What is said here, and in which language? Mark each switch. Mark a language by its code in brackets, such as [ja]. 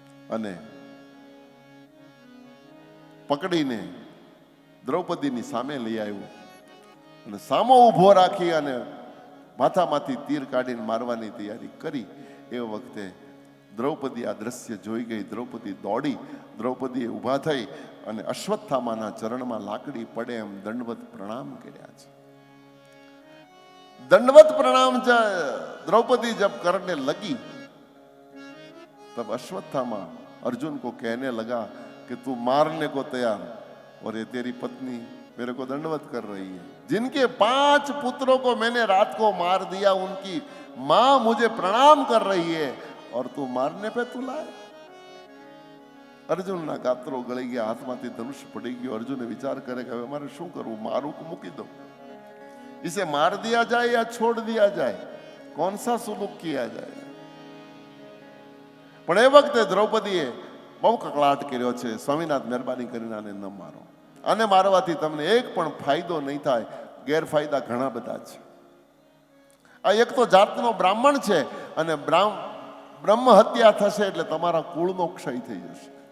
[gu] અને પકડીને દ્રૌપદીની સામે લઈ આવ્યો અને સામો ઊભો રાખી અને માથામાંથી તીર કાઢીને મારવાની તૈયારી કરી. એ વખતે દ્રૌપદી આ દ્રશ્ય જોઈ ગઈ. દ્રૌપદી દોડી. દ્રૌપદીએ ઊભા થઈ અને અશ્વત્થામાના ચરણમાં લાકડી પડે એમ દંડવત પ્રણામ કર્યા છે. [hi] दंडवत प्रणाम द्रौपदी जब करने लगी तब अश्वत्थामा अर्जुन को कहने लगा कि तू मारने को तैयार और ये तेरी पत्नी मेरे को दंडवत कर रही है। जिनके 5 पुत्रों को मैंने रात को मार दिया, उनकी मां मुझे प्रणाम कर रही है और तू मारने पे तू लाए। [gu] અર્જુનના ગાત્રો ગળી ગયા, હાથમાંથી ધનુષ પડી ગયો। અર્જુને વિચાર કરે કે હવે મારે શું કરવું, મારું કે મૂકી દઉં, [hi] इसे मार दिया जाए या छोड़ दिया जाए, कौन सा सुलूक किया जाए। [gu] પણ એ વખતે દ્રૌપદીએ બહુ કકળાટ કર્યો છે, સ્વામિનાથ મહેરબાની કરીને આને ન મારો, આને મારવાથી તમને એક પણ ફાયદો નહીં થાય, ગેરફાયદા ઘણા બધા છે। આ એક તો જાતનો બ્રાહ્મણ છે અને બ્રહ્મ હત્યા થશે એટલે તમારા કુળનો ક્ષય થઈ જશે।